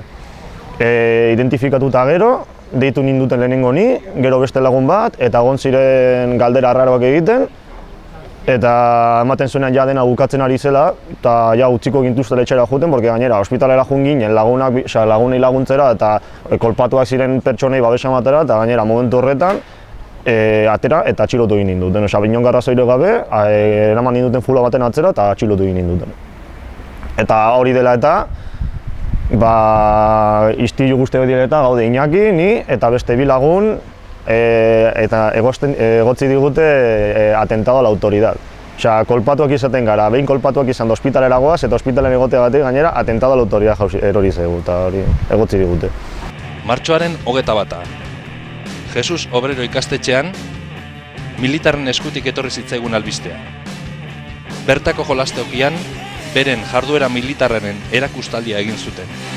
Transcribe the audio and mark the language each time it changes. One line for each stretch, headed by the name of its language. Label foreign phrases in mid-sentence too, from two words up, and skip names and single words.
Basque: Identifikatuta gero, deitu ninduten lehenengo ni, gero beste lagun bat, eta egon ziren galdera arraroak egiten, eta ematen zuenean ja dena bukatzen ari zela, eta ja utziko gintuztela etxera joeten, porque gainera, ospitalera joan ginen lagunei laguntzera eta kolpatuak ziren pertsonei babesa ematera, eta gainera momentu horretan atera eta atxilotu egin ninduten. Inongo arrazoirik gabe, eraman ninduten fula baten atzera eta atxilotu egin ninduten. Eta hori dela eta, istilu guzti hori eta gaude Iñaki, ni eta beste bi lagun, eta egotzi digute
Spanish: atentado a la autoridad.
Basque: Kolpatuak izaten gara, behin kolpatuak izan da ospitalera goaz, eta ospitalen egoteagatik gainera
Spanish: atentado a la autoridad
Basque: erori zegu, eta hori egotzi digute. Martxoaren 21. Jesus Obrero ikastetxean, militarren eskutik etorri zitzaigun albistea. Bertako jolastokian, beren jarduera militarraren erakustaldia egin zuten.